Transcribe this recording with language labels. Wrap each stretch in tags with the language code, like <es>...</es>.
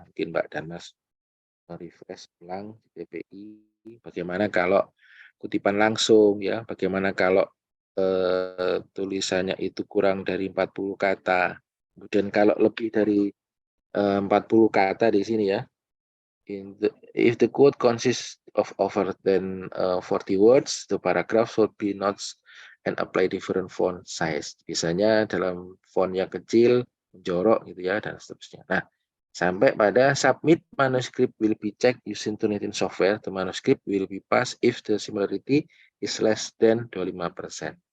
<id>Mungkin Mbak dan Mas refresh ulang di TPI. Bagaimana kalau kutipan langsung ya. Bagaimana kalau tulisannya itu kurang dari 40 kata. Kemudian kalau lebih dari 40 kata di sini ya.</id> <en>If the quote consists of over than 40 words, the paragraph should be notes and apply different font size.</en> <id>Biasanya dalam font yang kecil, menjorok gitu ya, dan seterusnya. Nah, sampai pada</id> <en>submit manuscript will be checked using Turnitin software. The manuscript will be passed if the similarity is less than 25%.</en>